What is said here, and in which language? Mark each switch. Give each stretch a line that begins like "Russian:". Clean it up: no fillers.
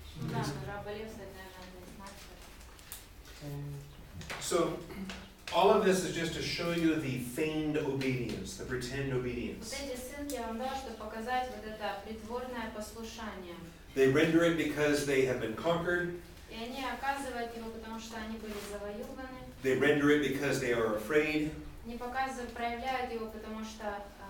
Russian: Да, но раболепство, наверное, это значит.
English: So, all of this is just to show you the feigned obedience, the pretend
Russian: Вот
English: obedience.
Russian: эти ссылки я вам дал, чтобы показать вот это притворное послушание.
English: They render it because they have been conquered.
Russian: И они оказывают его, потому что они были завоеваны.
English: They render it because they are afraid.
Russian: Они проявляют его, потому что